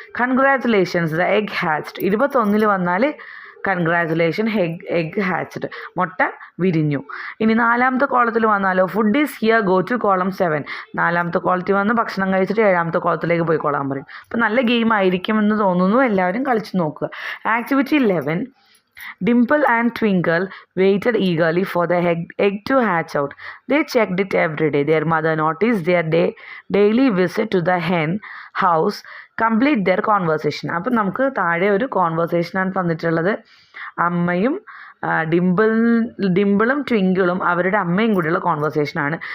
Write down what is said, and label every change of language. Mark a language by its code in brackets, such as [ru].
[en] Congratulations the egg hatched. [ml] 21 വന്നാൽ [en] congratulation egg hatched, [ml] മുട്ട വിരിഞ്ഞു. ഇനി 4ാമത്തെ കോളത്തിൽ വന്നാലോ [en] Food is here go to column 7. [ml] 4ാമത്തെ കോളത്തിൽ വന്ന് ഭക്ഷണം കഴിച്ചിട്ട് 7ാമത്തെ കോളത്തിലേക്ക് പോയിക്കോളാൻ പറയും. അപ്പോൾ നല്ല ഗെയിം ആയിരിക്കുമെന്ന് തോന്നുന്നു, എല്ലാവരും കളിച്ച് നോക്കുക. [en] Activity 11. Dimple and Twinkle waited eagerly for the egg to hatch out. They checked it every day. Their mother noticed their daily visit to the hen house. Complete their conversation. [ml] അപ്പം നമുക്ക് താഴെ ഒരു കോൺവെർസേഷനാണ് തന്നിട്ടുള്ളത്. അമ്മയും ഡിംപിളും ട്വിങ്കിളും അവരുടെ അമ്മയും കൂടിയുള്ള കോൺവെർസേഷനാണ്.